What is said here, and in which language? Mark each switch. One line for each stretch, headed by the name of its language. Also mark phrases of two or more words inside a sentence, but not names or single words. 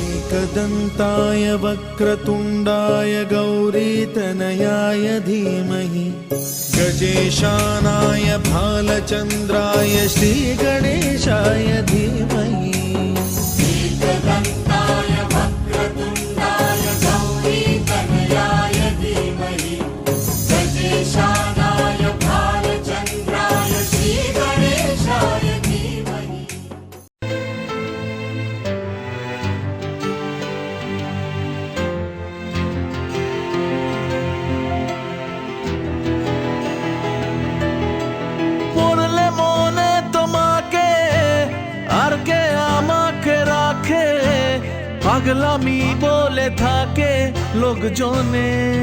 Sanskrit: एकदन्ताय वक्रतुण्डाय गौरीतनयाय धीमहि गजेशानाय भालचन्द्राय श्रीगणेशाय धीमहि एकदन्ताय वक्रतुण्डाय गौरीतनयाय धीमहि गजेशानाय भालचन्द्राय श्रीगणेशाय धीमहि।
Bangla: পড়লে মনে তোমাকে আর কে আমাকে রাখে, পাগলামি বলে থাকে লোকজনে।